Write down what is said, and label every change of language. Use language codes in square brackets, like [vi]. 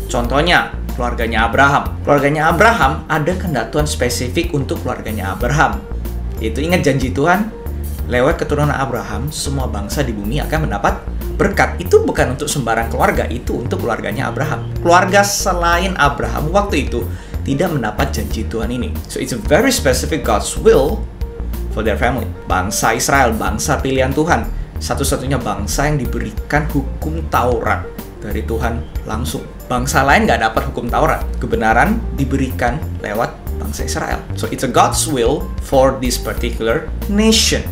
[id] Contohnya, keluarganya Abraham. Keluarganya Abraham ada kehendak Tuhan spesifik untuk keluarganya Abraham. Itu ingat janji Tuhan, lewat keturunan Abraham, semua bangsa di bumi akan mendapat berkat. Itu bukan untuk sembarang keluarga, itu untuk keluarganya Abraham. Keluarga selain Abraham waktu itu tidak mendapat janji Tuhan ini. [en] So it's a very specific God's will for their family. [id] Bangsa Israel, bangsa pilihan Tuhan, satu-satunya bangsa yang diberikan hukum Taurat dari Tuhan langsung. Bangsa lain nggak dapat hukum Taurat. Kebenaran diberikan lewat bangsa Israel. [en] So it's a God's will for this particular nation.